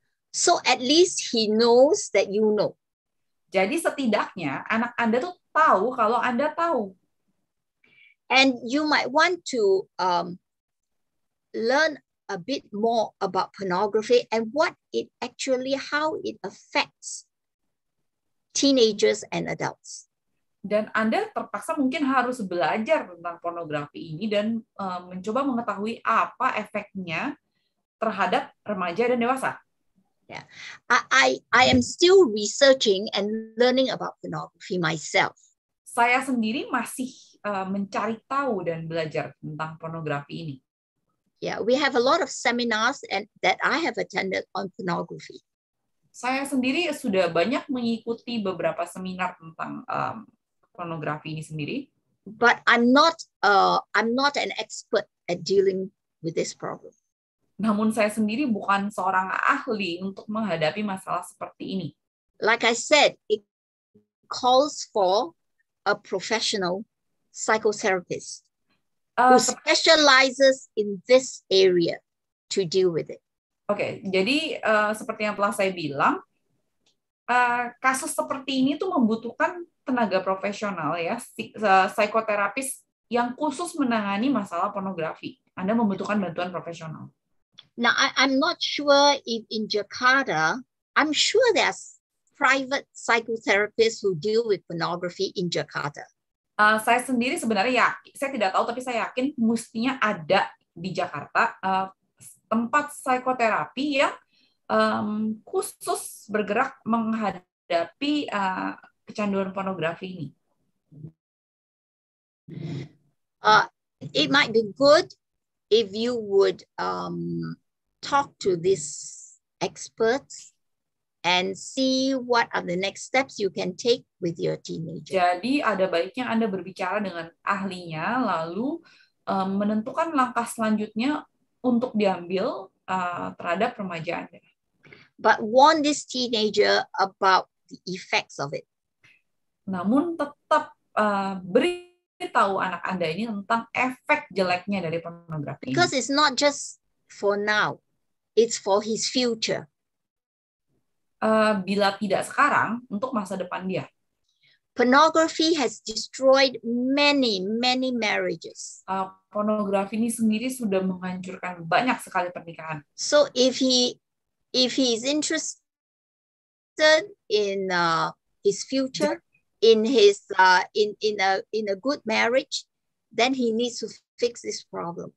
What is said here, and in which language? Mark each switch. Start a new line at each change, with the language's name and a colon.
English: So at least he knows that you know.
Indonesian: Jadi setidaknya anak Anda tuh tahu kalau Anda tahu.
English: And you might want to learn a bit more about pornography and how it affects teenagers and adults.
Indonesian: Dan Anda terpaksa mungkin harus belajar tentang pornografi ini dan mencoba mengetahui apa efeknya terhadap remaja dan dewasa.
English: Yeah, I am still researching and learning about pornography myself.
Indonesian: Saya sendiri masih mencari tahu dan belajar tentang pornografi ini.
English: Yeah, we have a lot of seminars that I have attended on pornography.
Indonesian: Saya sendiri sudah banyak mengikuti beberapa seminar tentang pornografi ini sendiri.
English: But I'm not an expert at dealing with this problem.
Indonesian: Namun saya sendiri bukan seorang ahli untuk menghadapi masalah seperti ini.
English: Like I said, it calls for a professional psychotherapist who specializes in this area to deal with it.
Indonesian: Oke, jadi seperti yang telah saya bilang, kasus seperti ini tuh membutuhkan tenaga profesional ya, psikoterapis yang khusus menangani masalah pornografi. Anda membutuhkan bantuan profesional.
English: Now, I'm not sure if in Jakarta, I'm sure there's private psychotherapists who deal with pornography in Jakarta.
Indonesian: Saya sendiri sebenarnya yakin, saya tidak tahu, tapi saya yakin mestinya ada di Jakarta tempat psikoterapi yang khusus bergerak menghadapi kecanduan pornografi ini.
English: It might be good if you would talk to these experts and see what are the next steps you can take with your teenager.
Indonesian: Jadi ada baiknya Anda berbicara dengan ahlinya, lalu menentukan langkah selanjutnya untuk diambil terhadap remaja Anda.
English: But warn this teenager about the effects of it.
Indonesian: Namun tetap beri tahu anak Anda ini tentang efek jeleknya dari pornografi ini.
English: Because it's not just for now, it's for his future.
Indonesian: Bila tidak sekarang, untuk masa depan dia.
English: Pornography has destroyed many marriages.
Indonesian: Pornografi ini sendiri sudah menghancurkan banyak sekali pernikahan.
English: So if he is interested in his future, in his in a good marriage, then he needs to fix this problem.